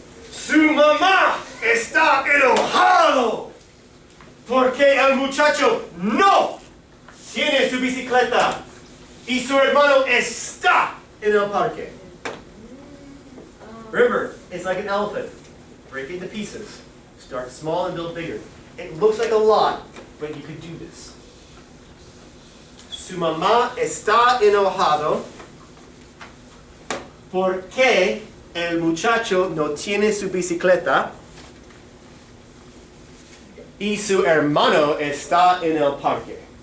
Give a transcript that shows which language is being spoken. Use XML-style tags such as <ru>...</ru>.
<es>Su mamá está enojado porque el muchacho no tiene su bicicleta y su hermano está en el parque.</es> <en>Remember, it's like an elephant. Break it into pieces. Start small and build bigger. It looks like a lot, but you could do this.</en> <es>Su mamá está enojado porque el muchacho no tiene su bicicleta y su hermano está en el parque.</es>